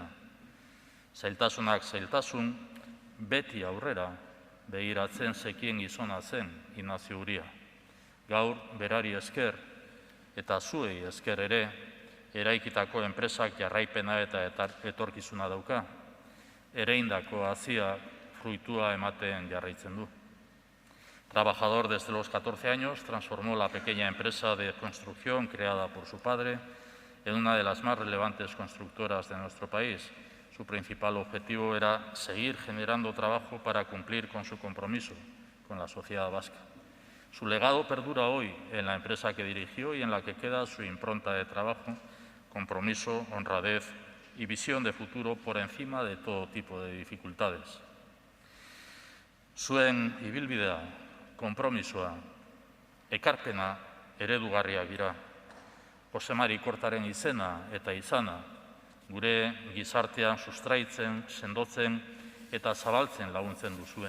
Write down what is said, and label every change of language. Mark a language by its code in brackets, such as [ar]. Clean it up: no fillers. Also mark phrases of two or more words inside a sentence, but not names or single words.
[eu] Zailtasunak zailtasun, beti aurrera begiratzen zekien gizona zen Ignacio Uria. Gaur berari esker eta zuei esker ere, eraikitako enpresak jarraipena eta etorkizuna dauka. Ereindako hazia fruitua ematen jarraitzen du. [es] Trabajador desde los 14 años, transformó la pequeña empresa de construcción creada por su padre en una de las más relevantes constructoras de nuestro país. Su principal objetivo era seguir generando trabajo para cumplir con su compromiso con la sociedad vasca. Su legado perdura hoy en la empresa que dirigió y en la que queda su impronta de trabajo, compromiso, honradez y visión de futuro por encima de todo tipo de dificultades. [eu] Zuen ibilbidea, konpromisoa, ekarpena eredugarriak dira. Josemari Kortaren izena eta izana, gure gizartean sustraitzen, sendotzen eta zabaltzen laguntzen duzue.